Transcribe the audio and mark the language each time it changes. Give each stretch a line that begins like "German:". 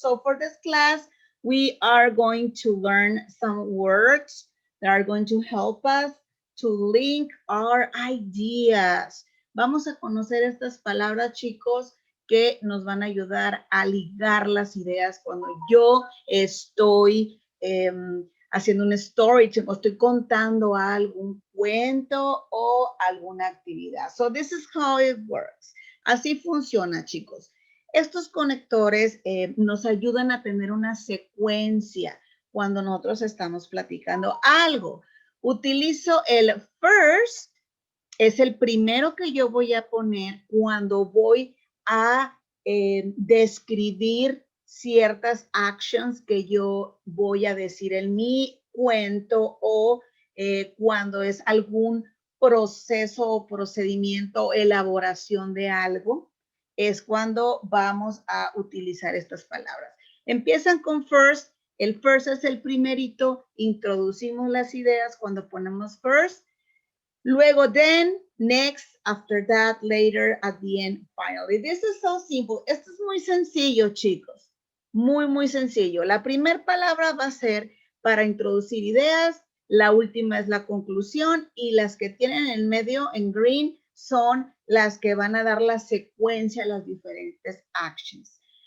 English: So for this class, we are going to learn some words that are going to help us to link our ideas.
Spanish: Vamos a conocer estas palabras, chicos, que nos van a ayudar a ligar las ideas cuando yo estoy haciendo un story, o estoy contando algún cuento o alguna actividad.
English: So this is how it works.
Spanish: Así funciona, chicos. Estos conectores nos ayudan a tener una secuencia cuando nosotros estamos platicando algo. Utilizo el first, es el primero que yo voy a poner cuando voy a describir ciertas actions que yo voy a decir en mi cuento o cuando es algún proceso o procedimiento, elaboración de algo, es cuando vamos a utilizar estas palabras. Empiezan con first. El first es el primerito. Introducimos las ideas cuando ponemos first.
English: Luego, then, next, after that, later, at the end, finally. This is so simple.
Spanish: Esto es muy sencillo, chicos. Muy, muy sencillo. La primera palabra va a ser para introducir ideas. La última es la conclusión. Y las que tienen en medio, en green, son las que van a dar la secuencia a las diferentes actions.